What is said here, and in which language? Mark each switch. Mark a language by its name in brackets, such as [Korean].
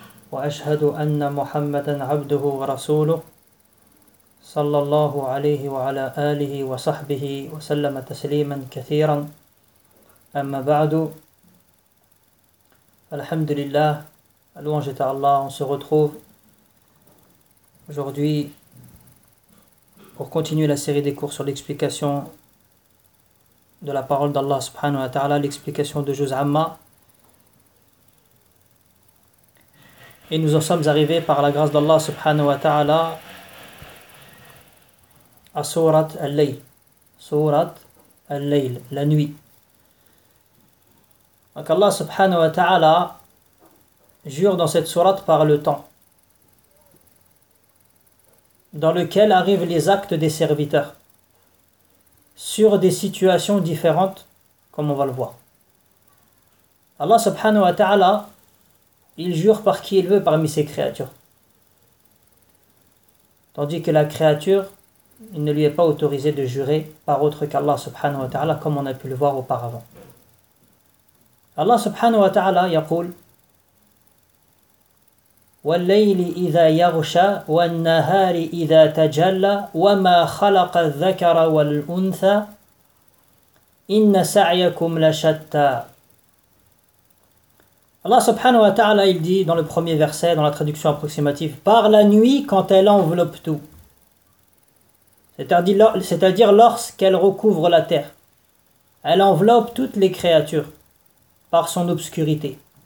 [Arabic] وأشهد أن محمدا عبده ورسوله صلى الله عليه وعلى آله وصحبه وسلم تسليما كثيرا. أما بعد، الحمد لله، اللونج تاع الله. [French] On se retrouve aujourd'hui pour continuer la série des cours sur l'explication de la parole d'Allah subhanahu wa ta'ala, l'explication de Juz Amma. Et nous en sommes arrivés par la grâce d'Allah subhanahu wa ta'ala à Sourate Al-Layl. Sourate Al-Layl, la nuit. Donc Allah subhanahu wa ta'ala jure dans cette sourate par le temps, dans lequel arrivent les actes des serviteurs sur des situations différentes, comme on va le voir. Allah subhanahu wa ta'ala, il jure par qui il veut parmi ses créatures. Tandis que la créature, il ne lui est pas autorisé de jurer par autre qu'Allah subhanahu wa ta'ala, comme on a pu le voir auparavant. [Arabic] Allah subhanahu wa ta'ala yaqul والليل إذا يغشى والنهار إذا تجلى وما خلق الذكر والأنثى إن سعيكم لشتى. [French] Allah subhanahu wa ta'ala, il dit dans le premier verset, dans la traduction approximative, par la nuit quand elle enveloppe tout. C'est-à-dire lorsqu'elle recouvre la terre. Elle enveloppe toutes les créatures par son obscurité.